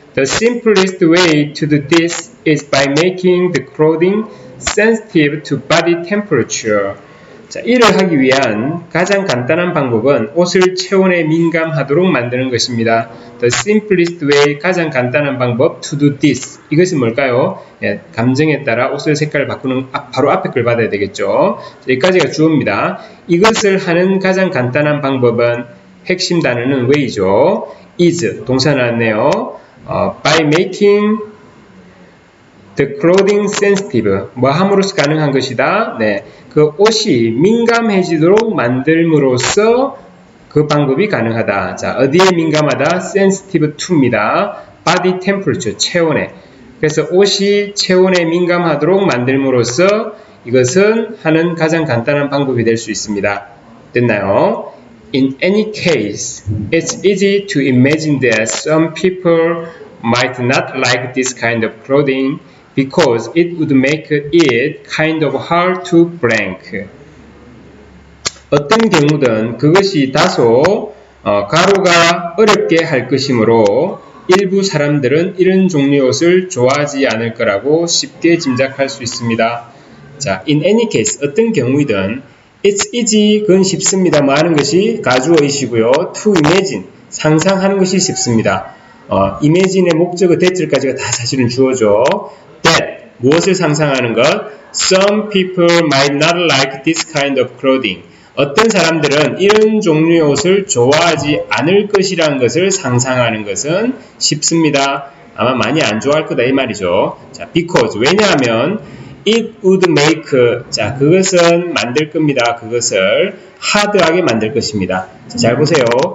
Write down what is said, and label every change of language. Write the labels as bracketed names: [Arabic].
[English] The simplest way to do this is by making the clothing sensitive to body temperature. [Korean] 자, 이를 하기 위한 가장 간단한 방법은 옷을 체온에 민감하도록 만드는 것입니다. [English] The simplest way, [Korean] 가장 간단한 방법, [English] to do this. [Korean] 이것은 뭘까요? 감정에 따라 옷의 색깔을 바꾸는 바로 앞에 걸 받아야 되겠죠. 여기까지가 주어입니다. 이것을 하는 가장 간단한 방법은, 핵심 단어는 way죠. is, 동사 나왔네요. [English] by making the clothing sensitive, [Korean] 뭐 함으로써 가능한 것이다. 네, 그 옷이 민감해지도록 만들므로써 그 방법이 가능하다. 자, 어디에 민감하다? [English] sensitive to입니다. body temperature, 체온에. [Korean] 그래서 옷이 체온에 민감하도록 만들므로써 이것은 하는 가장 간단한 방법이 될 수 있습니다. 됐나요? [English] In any case, it's easy to imagine that some people might not like this kind of clothing because it would make it kind of hard to blank. [Korean] 어떤 경우든 그것이 다소 가루가 어렵게 할 것이므로 일부 사람들은 이런 종류의 옷을 좋아하지 않을 거라고 쉽게 짐작할 수 있습니다. 자, [English] in any case, [Korean] 어떤 경우이든 [English] it's easy, [Korean] 그건 쉽습니다. 뭐 하는 것이 가주어이시고요. [English] to imagine, [Korean] 상상하는 것이 쉽습니다. imagine의 목적어 that까지가 다 사실은 주어죠. that, 무엇을 상상하는 것? [English] Some people might not like this kind of clothing. [Korean] 어떤 사람들은 이런 종류의 옷을 좋아하지 않을 것이라는 것을 상상하는 것은 쉽습니다. 아마 많이 안 좋아할 거다 이 말이죠. 자, [English] because, [Korean] 왜냐하면 [English] it would make, [Korean] 자, 그것은 만들 겁니다. 그것을 하드하게 만들 것입니다. 자, 잘 보세요.